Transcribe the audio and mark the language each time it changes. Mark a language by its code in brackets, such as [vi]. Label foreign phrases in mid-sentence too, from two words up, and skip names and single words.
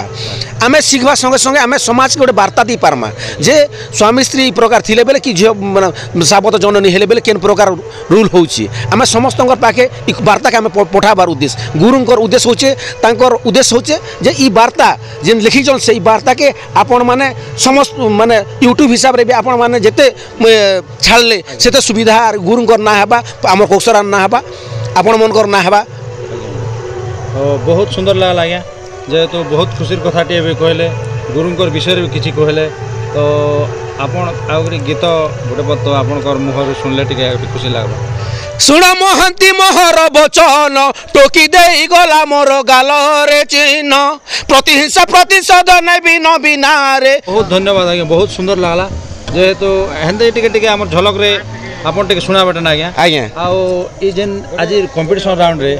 [or] ଆମେ ଶିଖିବା ସଙ୍ଗେ ସଙ୍ଗେ ଆମେ ସମାଜ କୁ ଗୋଟେ ବାର୍ତ୍ତା ଦେଇ ପାରିବା ଯେ ସ୍ୱାମୀ ସ୍ତ୍ରୀ ଏ ପ୍ରକାର ଥିଲେ ବେଳେ କି ଝିଅ ମାନେ ସାବତ ଜନନୀ ହେଲେ ବେଳେ କେଉଁ ପ୍ରକାର ରୁଲ୍ ହେଉଛି ଆମେ ସମସ୍ତ ପାଖେ ଏ ବାର୍ତ୍ତା କୁ ଆମେ ପଠାଇବାର ଉଦ୍ଦେଶ୍ୟ ଗୁରୁଙ୍କର ଉଦ୍ଦେଶ୍ୟ ହେଉଛି ତାଙ୍କର ଉଦ୍ଦେଶ୍ୟ ହେଉଛି ଯେ ଏ ବାର୍ତ୍ତା ଯେଉଁ ଲେଖି ଜଣ ସେ ଏ ବାର୍ତ୍ତା କୁ ଆପଣ ମାନେ ସମସ୍ତ ମାନେ ୟୁଟ୍ୟୁବ ହିସାବ ରେ ବି ଆପଣ ମାନେ ଯେତେ ଛାଡ଼ିଲେ ସେତେ ସୁବିଧା ଗୁରୁଙ୍କର ନା ହେବ ଆମ କୋକସରା ନା ହେବ ଆପଣ ମାନଙ୍କର ନା ହେବ ବହୁତ ସୁନ୍ଦର ଲାଗିଲା ଆଜ୍ଞା ଯେହେତୁ ବହୁତ ଖୁସିର କଥାଟି ଏବେ କହିଲେ ଗୁରୁଙ୍କର ବିଷୟ ବି କିଛି କହିଲେ ତ ଆପଣ ଆଉରି ଗୀତ ଗୋଟେ ପଦ ଆପଣଙ୍କର ମୁହଁରୁ ଶୁଣିଲେ ଟିକେ ଖୁସି ଲାଗିବ ଶୁଣ ମହାନ୍ତି ମୋହର ବଚନ ଟୋକି ଦେଇ ଗଲା ମୋର ଗାଲ ରେ ଚିହ୍ନ ପ୍ରତିହିଂସା ପ୍ରତିଶୋଧ ନେବି ନ ବିନା ରେ। ବହୁତ ଧନ୍ୟବାଦ ଆଜ୍ଞା ବହୁତ ସୁନ୍ଦର ଲାଗିଲା ଯେହେତୁ ହେଣ୍ଡେ ଟିକେ ଟିକେ ହାମର ଝଲକ ରେ ଆପଣ ଟିକେ ଶୁଣା ବଟନ ଆଜ୍ଞା आज्ञा ଆଉ ଏ ଯେଉଁ ଆଜି [en] competition round [or] रे